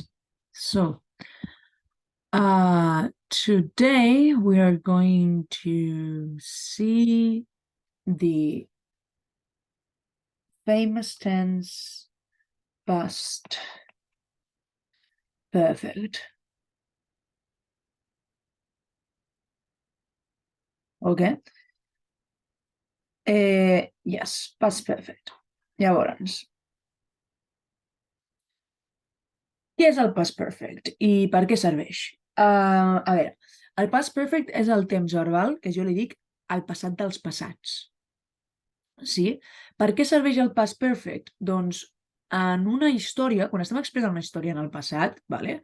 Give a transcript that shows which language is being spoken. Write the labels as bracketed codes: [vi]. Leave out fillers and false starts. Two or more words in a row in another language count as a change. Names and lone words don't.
[en] So, today we are going to see the famous tense past perfect. Okay? Yes, past perfect. [ca] Llavors, què és el [en] past perfect [ca] i per què serveix? A veure, el [en] past perfect [ca] és el temps verbal que jo li dic el passat dels passats. Sí? Per què serveix el [en] past perfect? [ca] Doncs en una història, quan estem explicant una història en el passat, vale?